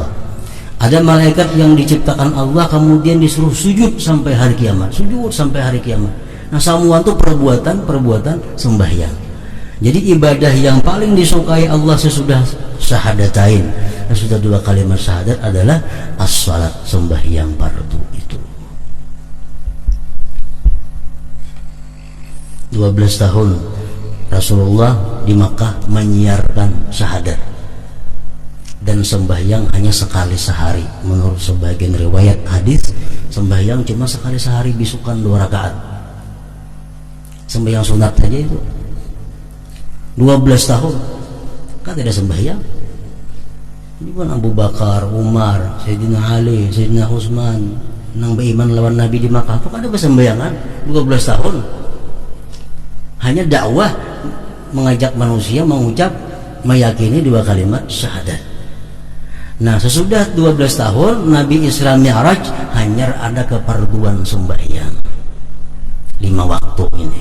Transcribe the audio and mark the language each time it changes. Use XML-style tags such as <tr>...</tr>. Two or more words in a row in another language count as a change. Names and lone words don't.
<id>Ada malaikat yang diciptakan Allah kemudian disuruh sujud sampai hari kiamat, sujud sampai hari kiamat. Nah, semua itu perbuatan sembahyang. Jadi ibadah yang paling disukai Allah sesudah syahadatain, sesudah dua kalimat syahadat adalah as-salat, sembahyang fardu itu. 12 tahun Rasulullah di Makkah menyiarkan syahadat, dan sembahyang hanya sekali sehari. Menurut sebagian riwayat hadis, sembahyang cuma sekali sehari, bisukan 2 rakaat. Sembahyang sunat saja itu 12 tahun kan tidak sembahyang. Ini kan Abu Bakar, Umar, Sayyidina Ali, Sayyidina Utsman nang beriman lawan Nabi di Makkah, kok ada sembayangan 12 tahun. Hanya dakwah, mengajak manusia mengucap, meyakini 2 kalimat syahadat. Nah, sesudah 12 tahun Nabi Isra Mi'raj, hanya ada keperluan sembahyang 5 waktu ini.</id>